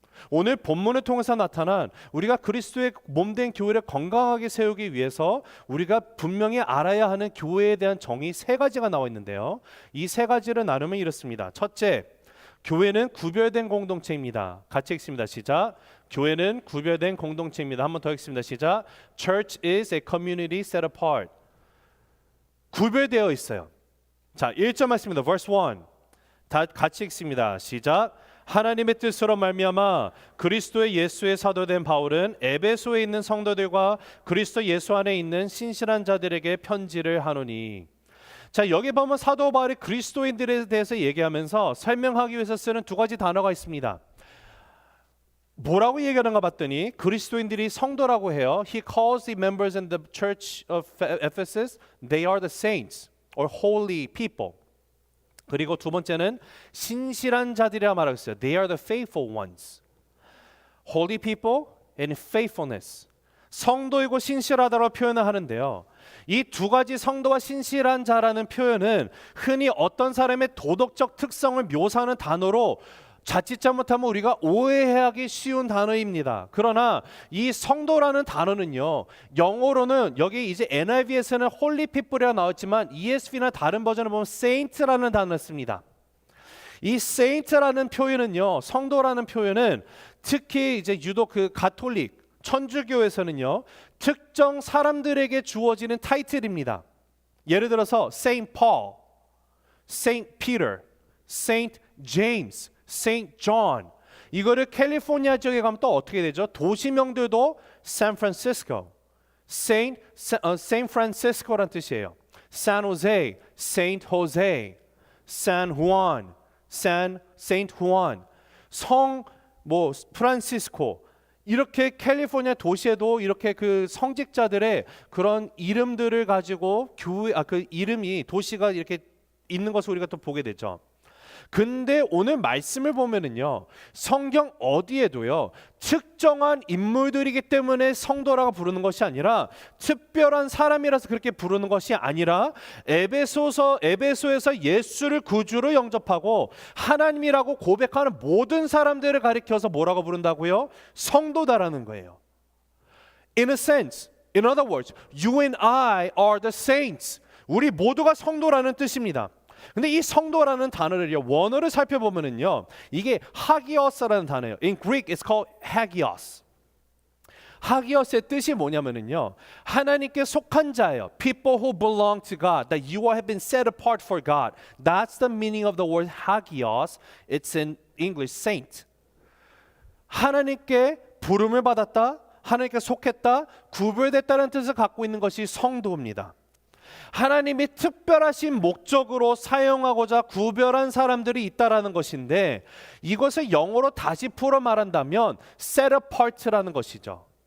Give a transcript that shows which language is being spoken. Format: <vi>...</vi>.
<ko>오늘 본문을 통해서 나타난 우리가 그리스도의 몸된 교회를 건강하게 세우기 위해서 우리가 분명히 알아야 하는 교회에 대한 정의 3가지가 나와 있는데요. 이 3가지를 나누면 이렇습니다. 첫째, 교회는 구별된 공동체입니다. 같이 읽습니다. 시작. 교회는 구별된 공동체입니다. 한 번 더 읽습니다. 시작.</ko> <en>Church is a community set apart.</en> <ko>구별되어 있어요. 자, 1절 말씀입니다.</ko> <en>Verse 1.</en> <ko>다 같이 읽습니다. 시작. 하나님의 뜻으로 말미암아 그리스도의 예수의 사도된 바울은 에베소에 있는 성도들과 그리스도 예수 안에 있는 신실한 자들에게 편지를 하노니. 자, 여기 보면 사도 바울이 그리스도인들에 대해서 얘기하면서 설명하기 위해서 쓰는 2가지 단어가 있습니다. 뭐라고 얘기하는가 봤더니 그리스도인들이 성도라고 해요.</ko> <en>He calls the members in the church of Ephesus, they are the saints or holy people.</en> <ko>그리고 2번째는 신실한 자들이라 말하고 있어요.</ko> <en>They are the faithful ones. Holy people and faithfulness.</en> <ko>성도이고 신실하다고 표현을 하는데요. 이 2가지 성도와 신실한 자라는 표현은 흔히 어떤 사람의 도덕적 특성을 묘사하는 단어로 자칫 잘못하면 우리가 오해하기 쉬운 단어입니다. 그러나 이 성도라는 단어는요, 영어로는 여기 이제 NIV에서는 Holy People이라고 나왔지만 ESV나 다른 버전을 보면 Saint라는 단어를 씁니다. 이 Saint라는 표현은요, 성도라는 표현은 특히 이제 유독 그 가톨릭 천주교에서는요, 특정 사람들에게 주어지는 타이틀입니다. 예를 들어서 Saint Paul, Saint Peter, Saint James, Saint John. 이거를 캘리포니아 지역에 가면 또 어떻게 되죠? 도시명들도 샌프란시스코, Saint Francisco라는 뜻이에요. San Jose, Saint Jose, San Juan, Saint Juan. 성 뭐 프란시스코. 이렇게 캘리포니아 도시에도 이렇게 그 성직자들의 그런 이름들을 가지고 그 이름이 도시가 이렇게 있는 것을 우리가 또 보게 되죠. 근데 오늘 말씀을 보면은요, 성경 어디에도요, 특정한 인물들이기 때문에 성도라고 부르는 것이 아니라 특별한 사람이라서 그렇게 부르는 것이 아니라 에베소에서 예수를 구주로 영접하고 하나님이라고 고백하는 모든 사람들을 가리켜서 뭐라고 부른다고요? 성도다라는 거예요.</ko> <en>In a sense, in other words, you and I are the saints.</en> <ko>우리 모두가 성도라는 뜻입니다. 근데 이 성도라는 단어를요, 원어를 살펴보면은요, 이게 하기오스라는 단어예요.</ko> <en>In Greek, it's called hagios.</en> <ko>하기어스의 뜻이 뭐냐면요, 하나님께 속한 자예요.</ko> <en>People who belong to God, that you have been set apart for God. That's the meaning of the word hagios. It's in English saint.</en> <ko>하나님께 부름을 받았다, 하나님께 속했다, 구별됐다는 뜻을 갖고 있는 것이 성도입니다. 하나님이 특별하신 목적으로 사용하고자 구별한 사람들이 있다라는 것인데, 이것을 영어로 다시 풀어 말한다면 set apart라는 것이죠.</ko>